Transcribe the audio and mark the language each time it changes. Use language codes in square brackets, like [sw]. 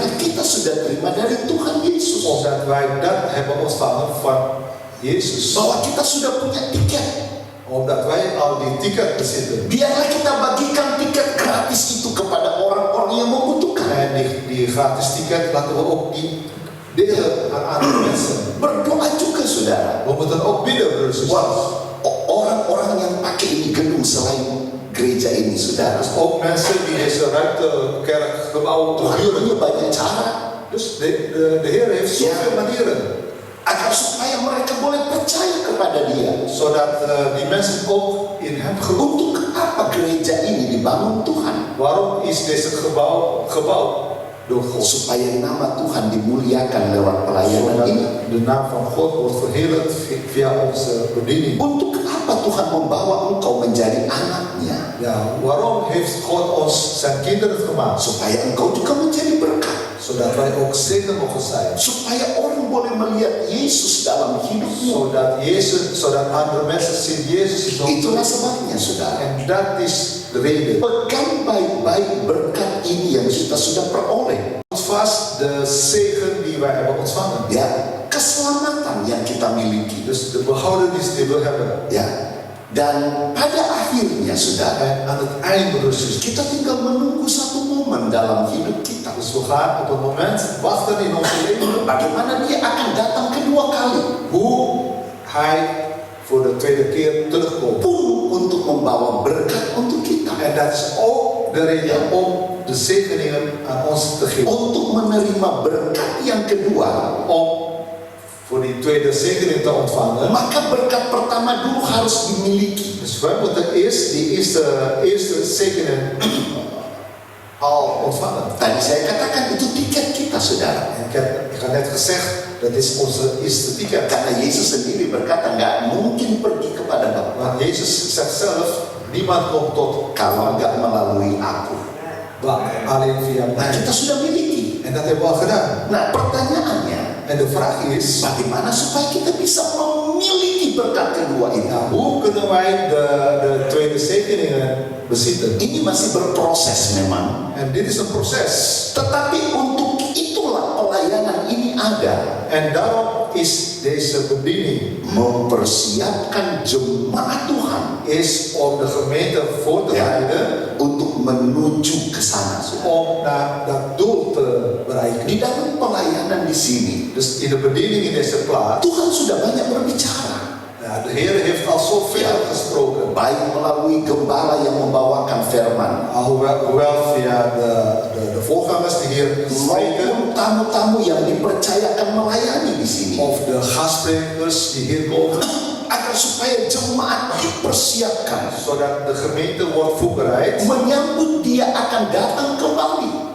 [id] Karena kita sudah terima dari Tuhan Yesus. [nl] Omdat wij dat hebben ontvangen van Jezus. [id] Bahwa kita sudah punya tiket. [nl] Omdat wij al die ticket bezitten. [id] Biarlah kita bagikan tiket gratis itu kepada orang-orang yang membutuhkan. [nl] En die gratis ticket laten we ook die delen aan andere mensen. [id] Berdoa juga, saudara. [nl] We moeten ook bidden, broers en [id] Wah, [nl] zusters. [id] orang-orang yang pakai ini gedung selain gereja ini, saudara. [nl] Dus ook mensen die deze ruimte, kerkgebouw [id] Tuhan [nl] huren. [id] punya banyak cara [nl] Dus de Heer heeft zoveel manieren. [id] agar supaya mereka boleh percaya kepada Dia. [nl] Zodat die mensen ook in hem geloven. [id] Untuk apa gereja ini dibangun Tuhan? [nl] Waarom is deze gebouw gebouwd door God? [id] Supaya nama Tuhan dimuliakan lewat pelayanan [nl] Zodat [id] ini. [nl] de naam van God wordt verheerlijkt via onze bediening. [id] Untuk apa Tuhan membawa engkau menjadi anaknya? [nl] Ja, waarom heeft God ons zijn kinderen gemaakt? [id] Supaya engkau juga menjadi berkat. [nl] Zodat wij ook zegen mogen zijn. [id] Supaya orang boleh melihat Yesus dalam hidupmu. [nl] Zodat andere mensen zien Jezus is ons. [id] Itulah sebabnya, saudara. [nl] En dat is de reden. [id] Pegang baik-baik berkat ini yang kita sudah peroleh. [nl] Houd vast de zegen die wij hebben ontvangen. [id] Ya, keselamatan yang kita miliki. [nl] Dus de behoudenis die we hebben. [id] Ya, Dan pada akhirnya saudara, [nl] En aan het eind, broeders en zusters, [id] kita tinggal menunggu satu momen dalam hidup kita. [nl] dus we gaan op een moment wachten in ons leven [id] Bagaimana dia akan datang kedua kali, [nl] hoe hij voor de tweede keer terugkomt. [id] pun untuk membawa berkat untuk kita, [nl] En dat is ook de reden om de zegeningen aan ons te geven. [id] untuk menerima berkat yang kedua. [nl] Om voor die tweede zegening te ontvangen. [id] Maka berkat pertama dulu harus dimiliki. [nl] Dus wij moeten eerst die eerste zegening al ontvangen. [id] Tadi saya katakan itu tiket kita saudara. [nl] En ik had net gezegd, dat is onze eerste ticket. [id] Karena Yesus sendiri berkata nggak mungkin pergi kepada Bapa [nl] Want Jezus zegt zelf, niemand komt tot [id] kalau nggak melalui aku. [nl] alleen via [id] Nah, [nl] mij. [id] kita sudah miliki. [nl] En dat hebben we al gedaan. [id] Nah, pertanyaannya, [nl] En de vraag is, [id] bagaimana supaya kita bisa memiliki berkat kedua ini? [nl] nou, hoe kunnen wij de tweede zegeningen bezitten? [id] Ini masih berproses memang. [nl] En dit is een proces. [id] Tetapi untuk itulah pelayanan ini ada. [nl] En daarom is deze bediening [id] Mempersiapkan jemaat Tuhan [nl] is om de gemeente voor te bereiden [id] untuk menuju ke sana. Saudara. [nl] om naar dat doel te bereiken. [id] Di dalam pelayanan di sini, [nl] Dus in de bediening in deze plaats, [id] Tuhan sudah banyak berbicara. [nl] ja, de Heer heeft al zoveel gesproken. [id] Baik melalui gembala yang membawakan firman, [nl] Hoewel via de voorgangers die hier spreken, [id] maupun tamu-tamu yang dipercayakan melayani di sini, [nl] of de gastsprekers die hier komen, [id] agar supaya jemaat dipersiapkan [nl] zodat de gemeente wordt voorbereid [id] menyambut dia akan datang kembali.